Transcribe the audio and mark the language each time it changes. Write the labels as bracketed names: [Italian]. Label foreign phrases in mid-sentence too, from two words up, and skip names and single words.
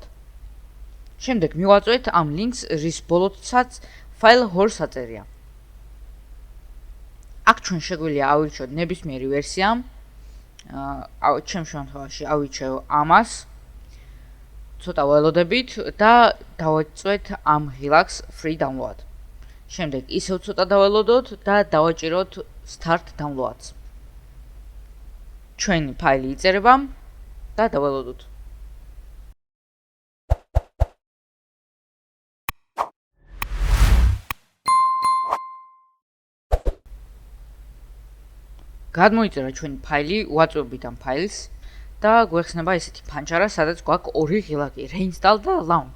[Georgian] შემდეგ მივაწვეთ ამ ლინკს, რის ბოლოდაც ფაილ ჰორს აწერია. აქ ჩვენ შეგვიძლია ავირჩიოთ ნებისმიერი ვერსია. ჩემ შემთხვევაში ავირჩევ ამას. ცოტა ველოდებით და დავაწვეთ ამ ღილაკს [English] free download. [Georgian] შემდეგ ისევ ცოტა დაველოდოთ და დავაჭიროთ [English] start downloads. [Georgian] ჩვენი ფაილი იწერება და დაველოდოთ. გადმოიწერა ჩვენი ფაილი, ვაწვევით ამ ფაილს და გვეხსნება ესეთი ფანჯარა, სადაც გვაქვს ორი ღილაკი, reinstall და launch.